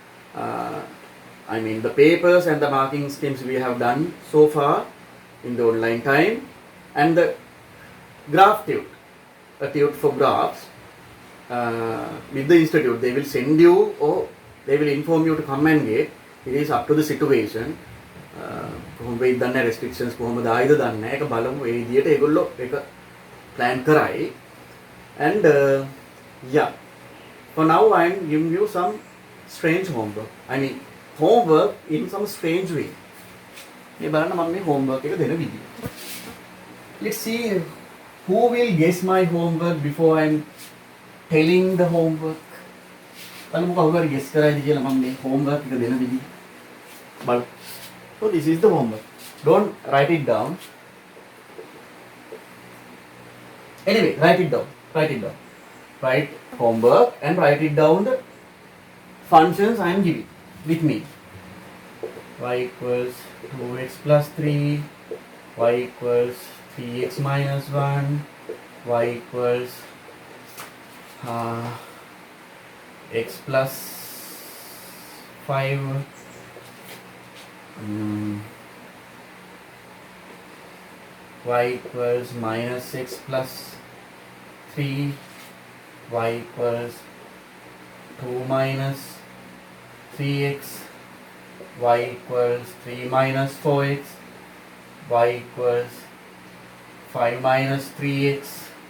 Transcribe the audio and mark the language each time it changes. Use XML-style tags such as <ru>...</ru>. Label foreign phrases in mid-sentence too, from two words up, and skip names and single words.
<en>the papers and the marking schemes we have done so far in the online time, and the graph tute, a tute for graphs with the institute. They will send you or they will inform you to come and get. It is up to the situation.</en> <si>කොහොම වෙයිද දන්නේ restrictions කොහොමද ආයිද දන්නේ නැහැ. ඒක බලමු ඒ විදියට ඒගොල්ලෝ ඒක plan කරයි.</si> <en>And for now I am giving you some strange homework. Homework in some strange way.</en> <si>මේ බලන්න මම මේ homework එක දෙන විදිය.</si> <en>Let's see who will guess my homework before I am telling the homework.</en> <si>බලමු කවුරු හරි guess කරයිද කියලා මම මේ homework එක දෙන විදිය. බලමු.</si> <en>So this is the homework. Don't write it down. Anyway, write it down. Write homework and write it down the functions I am giving with me. Y equals 2x plus 3, y equals 3x minus 1, y equals x plus 5, y equals minus 6 plus 3, y equals 2 minus 3x, y equals 3 minus 4x, y equals 5 minus 3x,</en>